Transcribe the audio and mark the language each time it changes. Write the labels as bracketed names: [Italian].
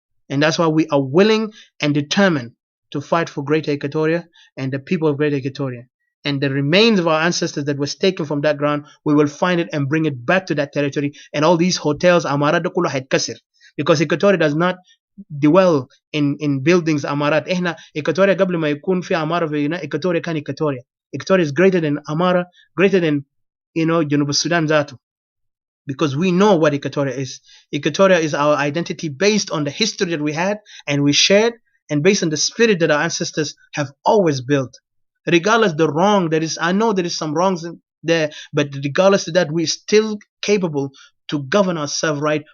[English] And that's why we are willing and determined to fight for Greater Equatoria and the people of Greater Equatoria. And the remains of our ancestors that was taken from that ground, we will find it and bring it back to that territory. And all these hotels, [Arabic] Amara da kullu haykasir. [English] Because Equatoria does not dwell in buildings Amarat. [Arabic] إحنا Equatoria قبل ما يكون في عمارة في Equatoria كان Equatoria. [English] Equatoria is greater than Amara, greater than [Arabic] جنوب السودان ذاته. [English] Because we know what Equatoria is. Equatoria is our identity based on the history that we had and we shared, and based on the spirit that our ancestors have always built. Regardless the wrong there is, I know there is some wrongs there, but regardless of that, we're still capable to govern ourselves right.